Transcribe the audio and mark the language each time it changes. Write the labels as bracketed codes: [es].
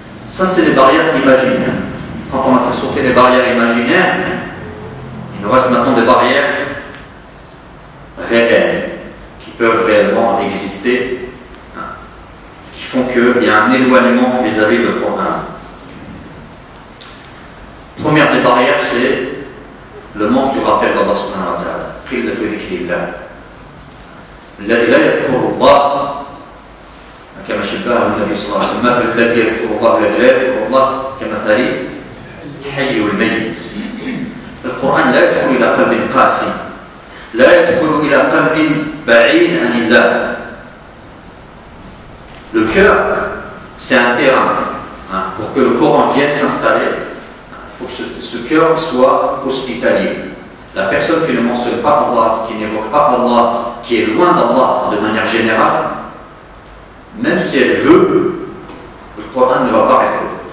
[fr] Ça, c'est les barrières imaginaires. Quand on a fait sauter les barrières imaginaires, il nous reste maintenant des barrières réelles, qui peuvent réellement exister, qui font qu'il y a un éloignement vis-à-vis du Coran. Première des barrières, c'est le manque du rappel d'Allah subhanahu wa ta'ala. [ar] قلة ذكر الله الذي لا يذكر الله كما شبهه النبي صلى الله عليه وسلم مثل الذي يذكر الله والذي لا يذكر الله كمثل الحي والميت. القرآن لا يدخل إلى قلب قاسي، لا يدخل إلى قلب بعيد عن الله. [fr] Le cœur, c'est un terrain. Pour que le Coran vienne s'installer, il faut que ce cœur soit hospitalier. La personne qui ne mentionne pas Allah, qui n'évoque pas Allah, qui est loin d'Allah de manière générale, même si elle veut, le Coran ne va pas rester.